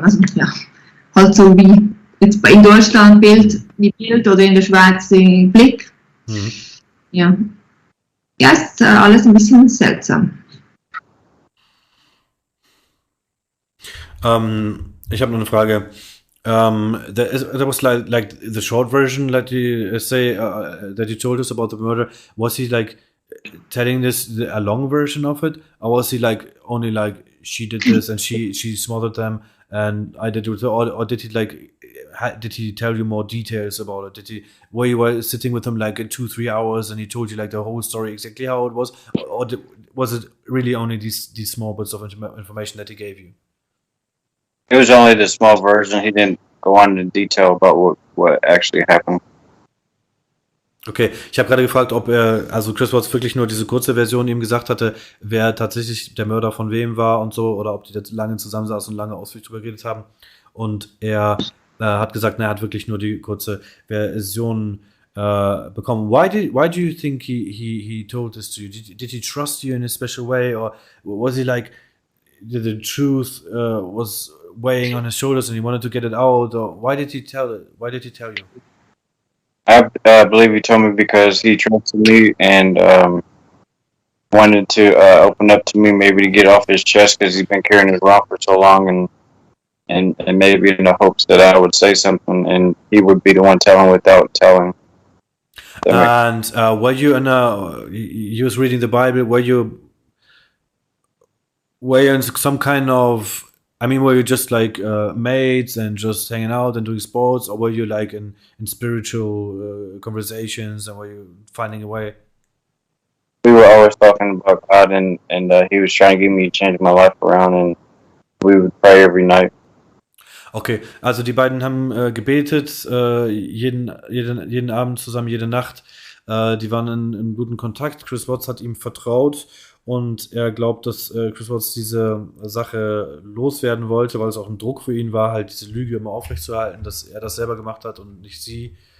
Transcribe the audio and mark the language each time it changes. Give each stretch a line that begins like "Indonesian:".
German: Also ja, halt so wie jetzt in Deutschland die Bild oder in der Schweiz die Blick. Ja. Ja, ist alles ein bisschen seltsam. Ich habe noch eine Frage.
English: There was like the short version that you say that you told us about the murder. Was he like telling this a long version of it, or was he like only like she did this and she smothered them and I did it, or did he like did he tell you more details about it? Were you sitting with him like 2-3 hours and he told you like the whole story exactly how it was, or was it really only these small bits of information that he gave you? It was only the small version. He didn't go on in detail about what actually happened.
German: Okay, ich habe gerade gefragt, ob also Chris Watts wirklich nur diese kurze Version ihm gesagt hatte, wer tatsächlich der Mörder von wem war und so, oder ob die da lange zusammensaßen und lange ausführlich drüber geredet haben. Und er hat gesagt, er hat wirklich nur die kurze Version bekommen.
English: Why do you think he told this to you? Did he trust you in a special way, or was he like the truth was weighing on his shoulders and he wanted to get it out, or why did he tell you? I believe he told me because he trusted me and wanted to open up to me, maybe to get off his chest because he's been carrying it around for so long, and maybe in the hopes that I would say something and he would be the one telling without telling. And were you you was reading the Bible? Were you in some kind of, I mean, were you just like mates and just hanging out and doing sports, or were you like in spiritual conversations, and were you finding a way? We were always talking about God, and he was trying to get me to change my life around, and we would pray every night.
German: Okay, also die beiden haben gebetet, jeden Abend zusammen, jede Nacht. Die waren in guten Kontakt. Chris Watts hat ihm vertraut. Und er glaubt, dass Chris Watts diese Sache loswerden wollte, weil es auch ein Druck für ihn war, halt diese Lüge immer aufrechtzuerhalten, dass er das selber gemacht hat und nicht sie.